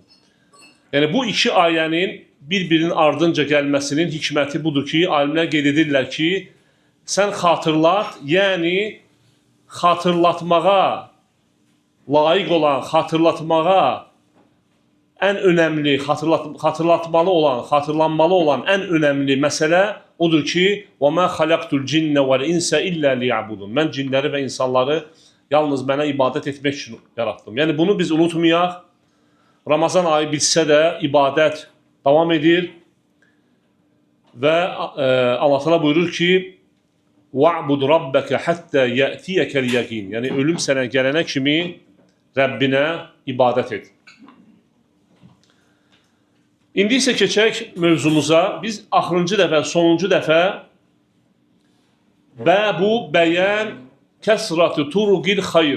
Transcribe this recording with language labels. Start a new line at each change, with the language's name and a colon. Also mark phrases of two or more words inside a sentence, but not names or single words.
Azerbaijani: Yəni bu iki ayənin bir-birinin ardınca gəlməsinin hikməti budur ki, alimlər qeyd edirlər ki, sən xatırlat, yəni xatırlatmağa layiq olan, xatırlatmağa ən önəmli, xatırlatmalı olan, xatırlanmalı olan ən önəmli məsələ odur ki,
Arabic: وَمَا خَلَقْتُ الْجِنَّ وَالْاِنْسَ إِلَّا لِيَعْبُدُونَ.
Azerbaijani: Mən cinləri və insanları yalnız mənə ibadət etmək üçün yarattım. Yəni bunu biz unutmayaq. Ramazan ayı bitsə də ibadət davam edir və Allah Taala buyurur ki,
Arabic: وَعْبُدْ رَبَّكَ حَتَّى يَأْتِيَكَ الْيَقِينَ.
Azerbaijani: Yəni ölüm sənə gələnə kimi Rəbbinə ibadət et. İndi isə keçək mövzumuza. Biz axırıncı dəfə, sonuncu dəfə
Arabic: باب بيان كثرة طرق الخير.